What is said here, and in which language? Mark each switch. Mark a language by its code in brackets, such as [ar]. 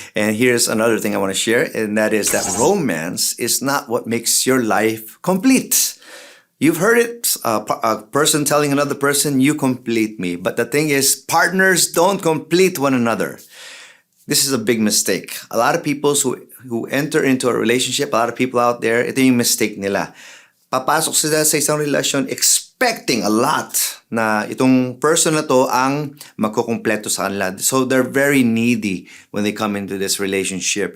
[en] And here's another thing I want to share, and that is that romance is not what makes your life complete. You've heard it, a person telling another person, you complete me. But the thing is, partners don't complete one another. This is a big mistake. A lot of people who enter into a relationship, a lot of people out there, [tl] ito yung mistake nila. Papasok sila sa isang relasyon [en] expecting a lot [tl] na itong person na to ang magkukumpleto sa kanila. [en] So they're very needy when they come into this relationship.